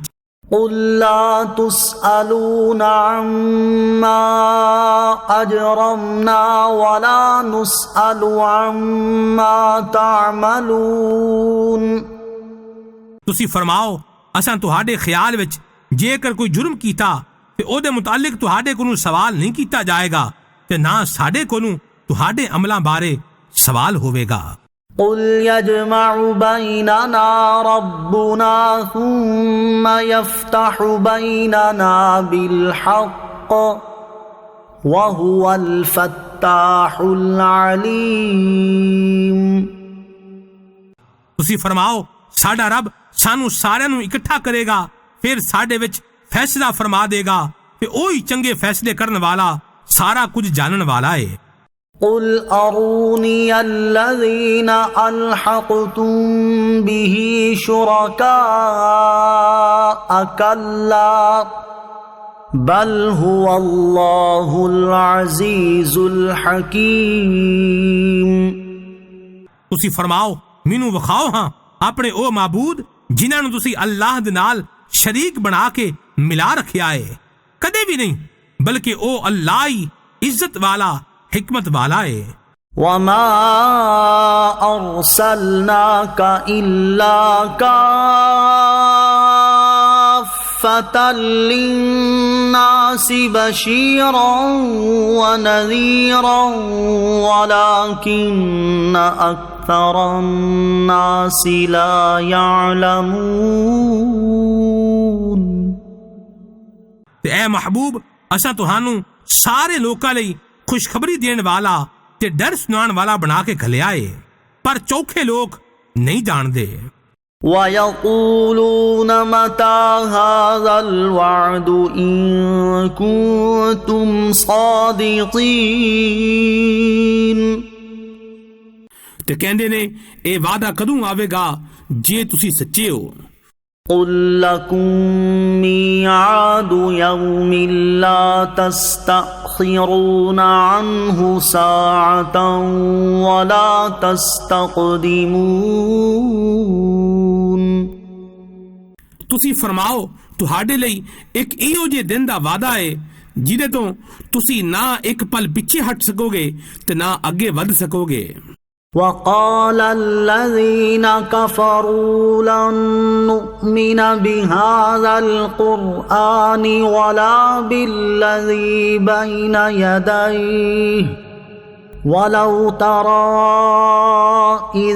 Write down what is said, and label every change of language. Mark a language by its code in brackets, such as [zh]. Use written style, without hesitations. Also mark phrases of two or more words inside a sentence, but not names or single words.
[ar] قُل لَّا تُسْأَلُونَ عَمَّا أَجْرَمْنَا وَلَا نُسْأَلُ عَمَّا تَعْمَلُونَ। [pa] ਤੁਸੀਂ ਫਰਮਾਓ ਅਸਾਂ ਤੁਹਾਡੇ ਖਿਆਲ ਵਿੱਚ ਜੇਕਰ ਕੋਈ ਜੁਰਮ ਕੀਤਾ ਤੇ ਉਹਦੇ ਮੁਤਾਲਿਕ ਤੁਹਾਡੇ ਕੋਲੋਂ ਸਵਾਲ ਨਹੀਂ ਕੀਤਾ ਜਾਏਗਾ ਤੇ ਨਾ ਸਾਡੇ ਕੋਲੋਂ ਤੁਹਾਡੇ ਅਮਲਾਂ ਬਾਰੇ ਸਵਾਲ ਹੋਵੇਗਾ। [ar] قُلْ يَجْمَعُ بَيْنَنَا رَبُّنَا ثُمَّ يَفْتَحُ بَيْنَنَا بِالْحَقِّ وَهُوَ الْفَتَّاحُ الْعَلِيمُ۔ [pa] ਤੁਸੀਂ ਫਰਮਾਓ ਸਾਡਾ ਰੱਬ ਸਾਨੂੰ ਸਾਰਿਆਂ ਨੂੰ ਇਕੱਠਾ ਕਰੇਗਾ ਫਿਰ ਸਾਡੇ ਵਿੱਚ ਫੈਸਲਾ ਫਰਮਾ ਦੇਗਾ ਤੇ ਉਹ ਹੀ ਚੰਗੇ ਫੈਸਲੇ ਕਰਨ ਵਾਲਾ ਸਾਰਾ ਕੁਝ ਜਾਣਨ ਵਾਲਾ ਹੈ। [ar] قُلْ أَرُونِيَ الَّذِينَ أَلْحَقْتُم بِهِ شُرَكَاءَ كَلَّا بَلْ هُوَ اللَّهُ الْعَزِيزُ الْحَكِيمُ۔ [pa] ਤੁਸੀਂ ਫਰਮਾਓ ਮੈਨੂੰ ਵਿਖਾਓ ਹਾਂ ਆਪਣੇ ਉਹ ਮਾਬੂਦ ਜਿਨ੍ਹਾਂ ਨੂੰ ਤੁਸੀਂ ਅੱਲਾਹ ਦੇ ਨਾਲ ਸ਼ਰੀਕ ਬਣਾ ਕੇ ਮਿਲਾ ਰੱਖਿਆ ਹੈ। ਕਦੇ ਵੀ ਨਹੀਂ ਬਲਕਿ ਉਹ ਅੱਲਾਹ ਹੀ ਇੱਜ਼ਤ ਵਾਲਾ ਹਿਕਮਤ ਵਾਲਾ ਹੈ। [ar] وَمَا أَرْسَلْنَاكَ إِلَّا كَافَّةً لِلنَّاسِ بَشِيرًا وَنَذِيرًا وَلَكِنَّ أَكْثَرَ النَّاسِ لَا يَعْلَمُونَ۔ [pa] ਤੇ ਐ ਮਹਿਬੂਬ ਅਸਾਂ ਤੁਹਾਨੂੰ ਸਾਰੇ ਲੋਕਾਂ ਲਈ ਖੁਸ਼ਖਬਰੀ ਦੇਣੇ ਵਾਲਾ ਤੇ ਡਰ ਸੁਣਾਨੇ ਵਾਲਾ ਬਣਾ ਕੇ ਘਲਿਆ ਹੈ ਪਰ ਚੌਖੇ ਲੋਕ ਨਹੀਂ ਜਾਣਦੇ। [ar] وَيَقُولُونَ مَتَى هَذَا الْوَعْدُ إِن كُنتُمْ صَادِقِينَ। [pa] ਤੇ ਕਹਿੰਦੇ ਨੇ ਏ ਵਾਅਦਾ ਕਦੋਂ ਆਵੇਗਾ ਜੇ ਤੁਸੀ ਸੱਚੇ ਹੋ। [ar] قُلْ لَكُم مِّيعَادُ يَوْمٍ لَّا تَسْتَأْخِرُونَ عَنْهُ سَاعَةً وَلَا تَسْتَقْدِمُونَ। [pa] ਤੁਸੀਂ ਫਰਮਾਓ ਤੁਹਾਡੇ ਲਈ ਇੱਕ ਇਹੋ ਜਿਹੇ ਦਿਨ ਦਾ ਵਾਅਦਾ ਹੈ ਜਿਹਦੇ ਤੋਂ ਤੁਸੀਂ ਨਾ ਇੱਕ ਪਲ ਪਿੱਛੇ ਹਟ ਸਕੋਗੇ ਤੇ ਨਾ ਅੱਗੇ ਵੱਧ ਸਕੋਗੇ। [ar] وَقَالَ الَّذِينَ كَفَرُوا لَن نُّؤْمِنَ بِهَذَا الْقُرْآنِ وَلَا بِالَّذِي بَيْنَ يَدَيْهِ وَلَوْ تَرَىٰ إِذِ